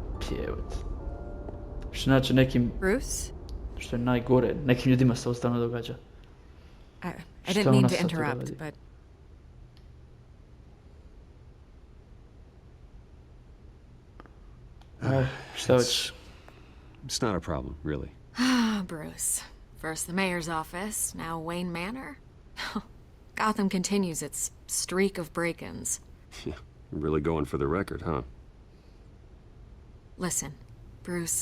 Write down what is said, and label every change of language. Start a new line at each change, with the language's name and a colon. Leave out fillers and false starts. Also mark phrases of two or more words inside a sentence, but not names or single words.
Serbian: Jebate. Što znači nekim, Bruce? što je najgore, nekim ljudima se ovo stalno događa. I Šta
English: didn't mean
Serbian: ona
English: to
Serbian: sad tu
English: interrupt,
Serbian: radi?
English: but
Serbian: Aj, šta hoćeš?
English: It's not a problem, really. Bruce. First the mayor's office, now Wayne Manor. Gotham continues its streak of break-ins. Yeah, really going for the record, huh? Listen, Bruce.